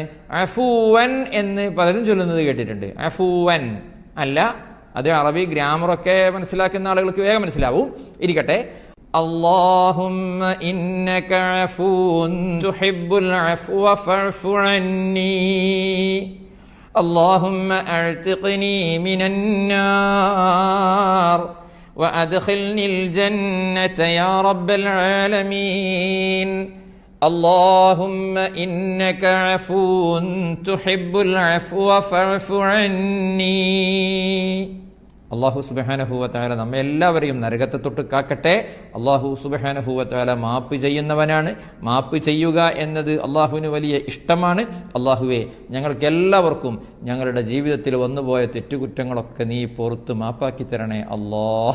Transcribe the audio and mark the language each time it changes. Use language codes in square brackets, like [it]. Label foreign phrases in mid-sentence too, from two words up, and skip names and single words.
[ml] അഫൂവൻ എന്ന് പലരും ചൊല്ലുന്നത് കേട്ടിട്ടുണ്ട്. അഫൂവൻ അല്ല, അത് അറബി ഗ്രാമറൊക്കെ മനസ്സിലാക്കുന്ന ആളുകൾക്ക് വേഗം മനസ്സിലാവും. ഇരിക്കട്ടെ. [ar] اللهم إنك عفو تحب العفو فاعف عني. اللهم أعتقني من النار وأدخلني الجنة يا رب العالمين. اللهم إنك عفو تحب العفو فاعف عني. الله سبحانه وتعالى [ml] നമ്മെ എല്ലാവരെയും നരകത്തെ തൊട്ട് കാക്കട്ടെ. [ar] الله سبحانه وتعالى [ml] മാപ്പ് ചെയ്യുന്നവനാണ്. മാപ്പ് ചെയ്യുക എന്നത് അല്ലാഹുവിന് വലിയ ഇഷ്ടമാണ്. അല്ലാഹുവേ, ഞങ്ങൾക്ക് എല്ലാവർക്കും ഞങ്ങളുടെ ജീവിതത്തിൽ വന്നുപോയ തെറ്റുകുറ്റങ്ങളൊക്കെ നീ പുറത്ത് മാപ്പാക്കി തരണേ അല്ലാഹ്.